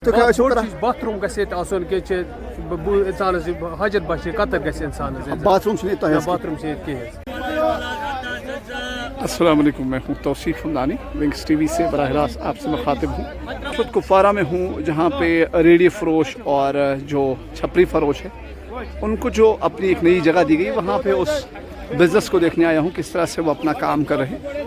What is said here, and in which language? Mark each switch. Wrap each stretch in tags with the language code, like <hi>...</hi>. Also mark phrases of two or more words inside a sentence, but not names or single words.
<ks>باتھ روم گژھِ آسُن کہِ اِنسانَس حاجت باشِ قطر گژھِ اِنسانَس باتھ روم چھُنہٕ ییٚتہِ تۄہہِ باتھ روم چھِ ییٚتہِ کِہیٖنۍ.</ks> <ur>السلام علیکم، میں ہوں توصیف ہمدانی، ونگس ٹی وی سے براہ راست آپ سے مخاطب ہوں. خود کپوارہ میں ہوں جہاں پہ ریڑھی فروش اور جو چھپری فروش ہے ان کو جو اپنی ایک نئی جگہ دی گئی، وہاں پہ اس بزنس کو دیکھنے آیا ہوں کس طرح سے وہ اپنا کام کر رہے ہیں.</ur>